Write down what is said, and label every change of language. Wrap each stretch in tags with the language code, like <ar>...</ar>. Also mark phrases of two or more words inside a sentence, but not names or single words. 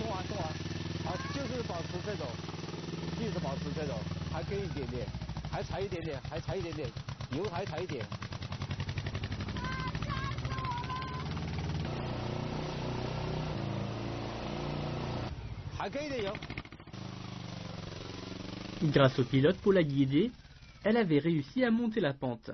<zh>好，就是保持这种，一直保持这种，还跟一点点，还踩一点点，油还踩一点。还给一点油。</zh> <fr>Grâce au pilote pour la guider, elle avait réussi à monter la pente.</fr>